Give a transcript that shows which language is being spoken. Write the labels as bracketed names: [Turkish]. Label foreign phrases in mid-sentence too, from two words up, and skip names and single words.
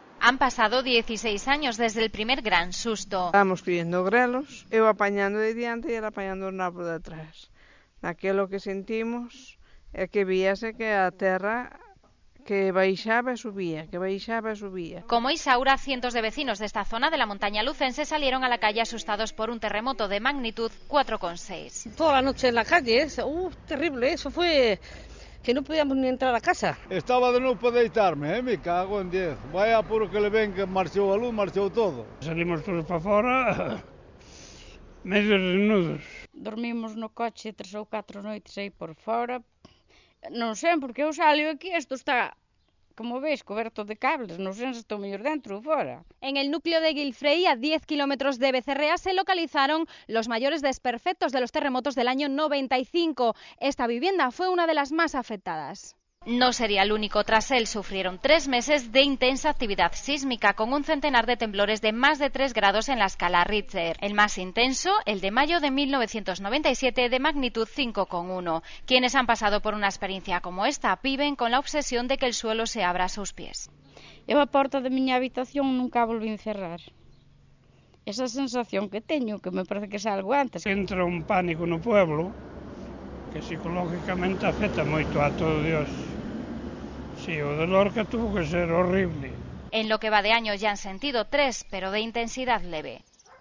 [Spanish] Han pasado 16 años desde el primer gran susto. [Galician] Estábamos collendo grelos, eu apañando de diante e ela apañando o nabo de atrás. Naquelo que sentimos é que víase que a terra que baixaba e subía, que baixaba e subía. [Spanish] Como Isaura, cientos de vecinos de esta zona de la montaña lucense salieron a la calle asustados por un terremoto de magnitud 4,6. Toda la noche en la calle, terrible, eso fue que no podíamos ni entrar a casa. [Galician] Estaba de novo para deitarme, me cago en 10. Vai apuro que le ven que marchou a luz, marchou todo. Salimos todos para fora, medio desnudos. Dormimos no coche 3 ou 4 noites aí por fora. Non sei, porque eu salio aquí, isto está, como veis, coberto de cables, non sei se estou mellor dentro ou fora. [Spanish] En el núcleo de Guilfrey, a 10 kilómetros de Becerrea, se localizaron los mayores desperfectos de los terremotos del año 95. Esta vivienda fue una de las más afectadas. No sería el único. Tras él sufrieron 3 meses de intensa actividad sísmica, con un centenar de temblores de más de 3 grados en la escala Richter. El más intenso, el de mayo de 1997, de magnitud 5,1. Quienes han pasado por una experiencia como esta viven con la obsesión de que el suelo se abra a sus pies. [Galician] Eu a porta da miña habitación nunca a volvín cerrar. Esa sensación que teño, que me parece que salgo antes. Entra un pánico no pueblo que psicológicamente afecta moito a todo Dios. [Spanish] Sí, o de Lorca tuvo que ser horrible. En lo que va de año ya han sentido 3, pero de intensidad leve.